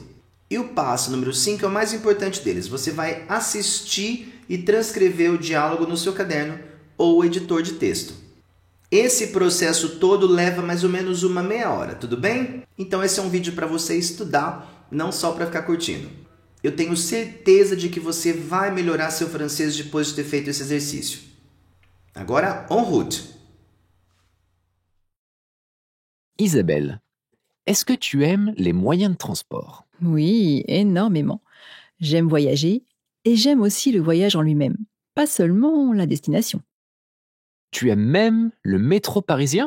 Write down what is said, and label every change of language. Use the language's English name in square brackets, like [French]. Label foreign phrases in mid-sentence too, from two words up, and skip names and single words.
[Portuguese] E o passo número 5 é o mais importante deles. Você vai assistir e transcrever o diálogo no seu caderno ou editor de texto. Esse processo todo leva mais ou menos uma meia hora, tudo bem? Então esse é um vídeo para você estudar, não só para ficar curtindo. Eu tenho certeza de que você vai melhorar seu francês depois de ter feito esse exercício. Agora, [French] en route! Isabelle, est-ce que tu aimes les moyens de transport? Oui, énormément. J'aime voyager et j'aime aussi le voyage en lui-même, pas seulement la destination. Tu aimes même le métro parisien?